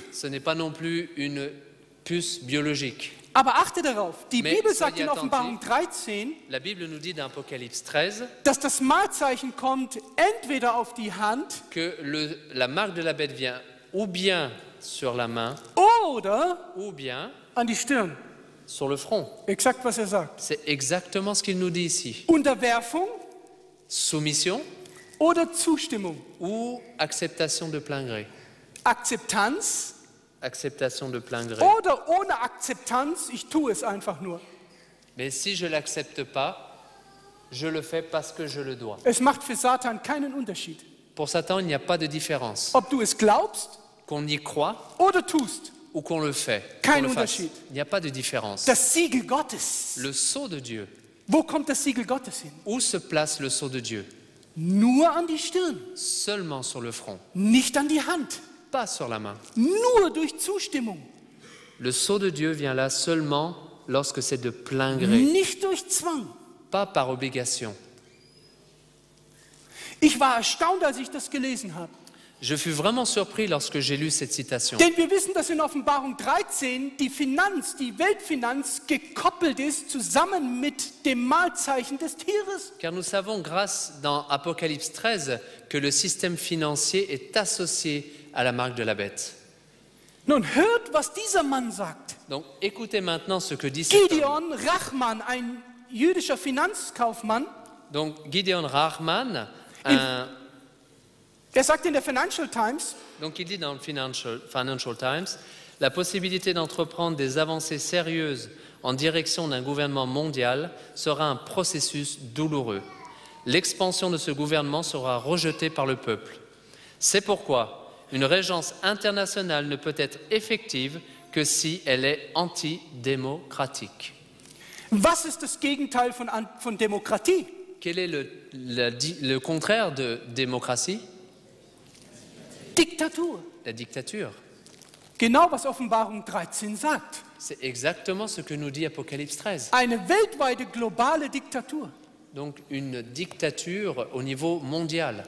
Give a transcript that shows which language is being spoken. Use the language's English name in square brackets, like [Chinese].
[French] Ce n'est pas non plus une puce biologique. [German] Aber achte darauf, die [French] Mais [German] Bibel sagt [French] soyez [German] in Offenbarung 13, [French] La Bible nous dit dans Apocalypse 13 [German] dass das Mahlzeichen kommt entweder auf die Hand [French] que la marque de la bête vient ou bien sur la main [German] oder [French] ou bien [German] an die Stirn. [French] sur le front. [German] Exakt, was er sagt. [French] C'est exactement ce qu'il nous dit ici. [German] Unterwerfung [French] Soumission [German] oder Zustimmung. [French] ou acceptation de plein gré. [German] Akzeptanz [French] Acceptation de plein gré. [German] oder ohne Akzeptanz, ich tue es einfach nur. [French] Mais si je ne l'accepte pas, je le fais parce que je le dois. [German] Es macht für Satan keinen Unterschied, [French] Pour Satan, il n'y a pas de différence. [German] ob du es glaubst [French] Qu'on y croit [German] oder tust. [French] ou qu'on le fait. [German] Kein [French] qu'on le fasse. [German] Unterschied. [French] Il n'y a pas de différence. [German] Das Siegel Gottes. [French] Le sceau de Dieu. [German] Wo kommt das Siegel Gottes hin? [French] Où se place le sceau de Dieu? [German] Nur an die Stirn, [French] Seulement sur le front, [German] nicht an die Hand. [French] pas sur la main. [German] Nur durch Zustimmung, [French] Le sceau de Dieu vient là seulement lorsque c'est de plein gré, [German] nicht durch Zwang. [French] pas par obligation. [German] Ich war erstaunt, als ich das gelesen habe. [French] Je fus vraiment surpris lorsque j'ai lu cette citation. [German] Denn wir wissen, dass in Offenbarung 13 die Finanz, die Weltfinanz gekoppelt ist zusammen mit dem Mahlzeichen des Tieres. [French] Car nous savons, grâce dans Apocalypse 13, que le système financier est associé à la marque de la bête. [German] Nun hört, was dieser Mann sagt. [French] Donc écoutez maintenant ce que dit cet homme. [German] Gideon Rachman, ein jüdischer Finanzkaufmann, [French] Donc Gideon Rahman, [German] er sagt in der Financial Times, [French] donc il dit dans le Financial Times, la possibilité d'entreprendre des avancées sérieuses en direction d'un gouvernement mondial sera un processus douloureux. L'expansion de ce gouvernement sera rejetée par le peuple. C'est pourquoi une régence internationale ne peut être effective que si elle est antidémocratique. [German] was ist das Gegenteil von Demokratie? [French] Quel est le contraire de démocratie? [German] Diktatur. [French] La dictature. [German] Genau, was Offenbarung 13 sagt. [French] C'est exactement ce que nous dit Apocalypse 13. [German] Eine weltweite globale Diktatur. [French] Donc une dictature au niveau mondial.